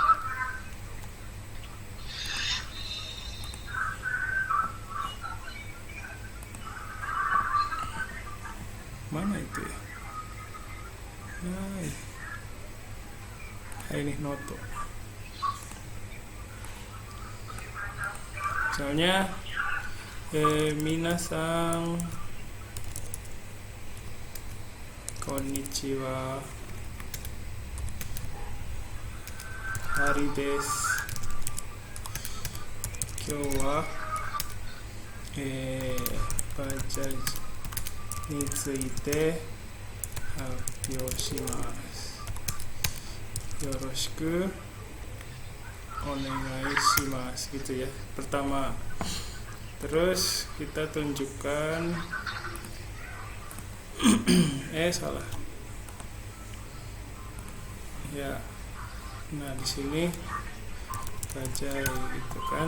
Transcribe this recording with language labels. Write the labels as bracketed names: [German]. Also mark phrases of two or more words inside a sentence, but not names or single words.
[Indonesian] Mana itu ya? Ini noto. [Japanese] Misalnya 皆さんこんにちは、ハリです. 今日はバジャジについて発表します. よろしくお願いします [Indonesian] gitu ya. Pertama. Terus kita tunjukkan salah. Ya. Nah, di sini bajai gitu kan.